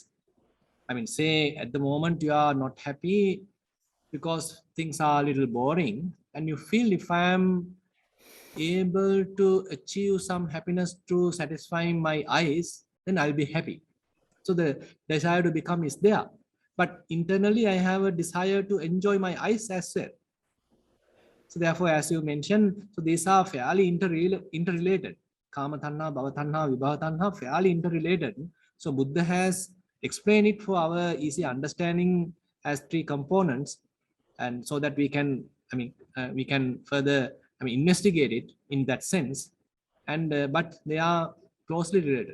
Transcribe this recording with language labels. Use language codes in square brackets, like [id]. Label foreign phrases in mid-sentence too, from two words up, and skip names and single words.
[en] I mean, say at the moment you are not happy because things are a little boring, and you feel, if I am able to achieve some happiness through satisfying my eyes, then I'll be happy. So the desire to become is there. But internally, I have a desire to enjoy my eyes as well. So therefore, as you mentioned, so these are fairly interrelated. [pi] Kama tanha, bhava tanha, vibhava tanha, [en] fairly interrelated. So Buddha has explained it for our easy understanding as three components, and so that we can, we can further, investigate it in that sense. And but they are closely related.